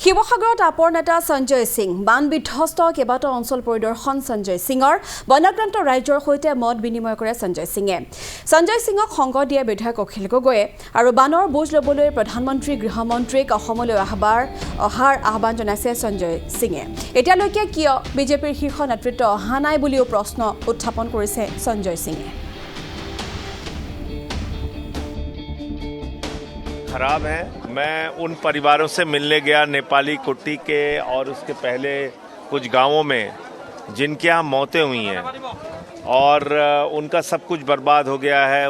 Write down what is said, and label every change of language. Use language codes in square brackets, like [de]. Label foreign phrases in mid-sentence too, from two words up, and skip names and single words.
[as] শিৱসাগৰত আপৰ নেতা সঞ্জয় সিং বান বিধ্বস্ত কেইবাটাও অঞ্চল পৰিদৰ্শন সঞ্জয় সিঙৰ বনাক্ৰান্ত ৰাজ্যৰ সৈতে মত বিনিময় কৰে সঞ্জয় সিঙে। সঞ্জয় সিঙক সংগ দিয়ে বিধায়ক অখিল গগৈয়ে আৰু বানৰ বুজ ল'বলৈ প্ৰধানমন্ত্ৰী গৃহমন্ত্ৰীক অসমলৈ অহাৰ আহ্বান জনাইছে সঞ্জয় সিঙে। এতিয়ালৈকে কিয় বিজেপিৰ শীৰ্ষ নেতৃত্ব অহা নাই বুলিও প্ৰশ্ন উত্থাপন কৰিছে সঞ্জয় সিঙে। [hi] खराब है। मैं उन परिवारों से मिलने गया नेपाली कुट्टी के और उसके पहले कुछ गांवों में जिनके यहाँ मौतें हुई हैं और उनका सब कुछ बर्बाद हो गया है।